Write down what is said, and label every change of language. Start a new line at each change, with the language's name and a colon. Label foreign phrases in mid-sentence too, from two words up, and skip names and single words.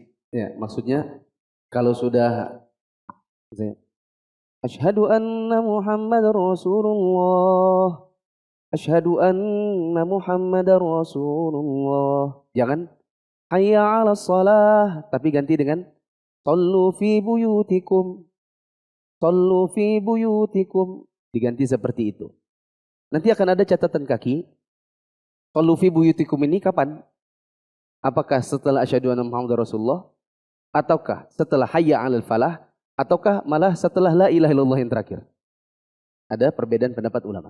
Indonesian: Ya, maksudnya kalau sudah
Arabic: أشهد أن محمدا رسول الله. أشهد أن محمدا رسول الله.
Indonesian: Jangan
Arabic: حي على الصلاة,
Indonesian: tapi ganti dengan
Arabic: صلوا في بيوتكم. صلوا في بيوتكم.
Indonesian: Diganti seperti itu. Nanti akan ada catatan kaki.
Arabic: صلوا في بيوتكم
Indonesian: ini kapan? Apakah setelah
Arabic: أشهد أن محمدا رسول الله
Indonesian: ataukah setelah
Arabic: حي على الفلاح?
Indonesian: Ataukah malah setelah
Arabic: لا إله إلا الله
Indonesian: yang terakhir? Ada perbedaan pendapat ulama.